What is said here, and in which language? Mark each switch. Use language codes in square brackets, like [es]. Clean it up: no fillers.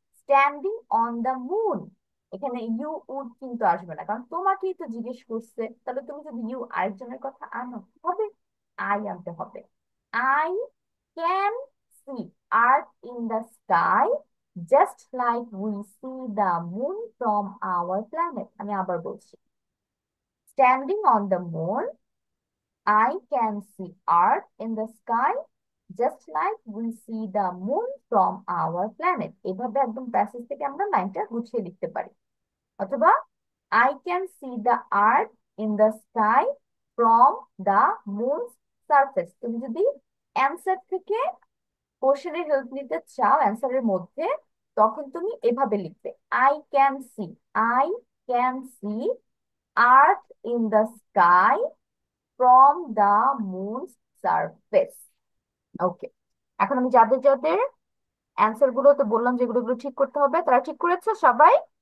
[en] standing on the moon, [bn] এখানে you would কিন্তু আসবে না, কারণ তোমাকেই তো জিজ্ঞেস করছে। তাহলে তুমি যদি ইউ আরেকজনের কথা আনো, হবে আই আনতে হবে। [en] I can see Earth in the sky just like we see the moon from our planet. [bn] আমি আবার বলছি, [en] Standing on the moon I can see Earth in the sky just like we see the moon from our planet. [bn] এভাবে একদম passage থেকে আমরা লাইনটা গুছিয়ে লিখতে পারি। [en] অথবা I can see the Earth in the sky from the moon's surface। [bn] তুমি যদি অ্যান্সার থেকে কোশ্চেনের হেল্প নিতে চাও অ্যান্সারের মধ্যে, তখন তুমি এভাবে লিখবে, [en] I can see, I can see Earth in the sky from the moon surface. [bn] ওকে, এখন আমি যাদের যাদের অ্যান্সার গুলো তো বললাম যেগুলো গুলো ঠিক করতে হবে, তারা ঠিক করেছো সবাই?